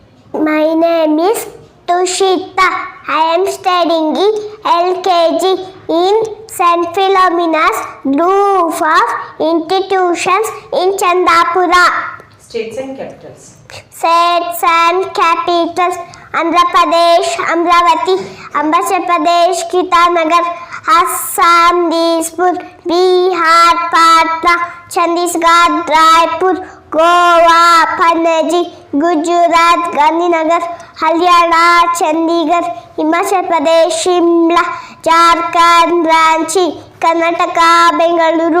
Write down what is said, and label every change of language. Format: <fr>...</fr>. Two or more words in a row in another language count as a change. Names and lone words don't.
<en>My name is Tushita. I am studying in LKG in St. Philomena's Group of Institutions in Chandapura. States and capitals. States and capitals: Andhra Pradesh, Amravati; Arunachal Pradesh, Kitanagar; Assam, Dispur; Bihar, Patna; Chhattisgarh, Raipur; Goa, Panaji; Gujarat, Gandhinagar; Haryana, Chandigarh; Himachal Pradesh, Shimla; Jharkhand, Ranchi; Karnataka, Bengaluru;</en>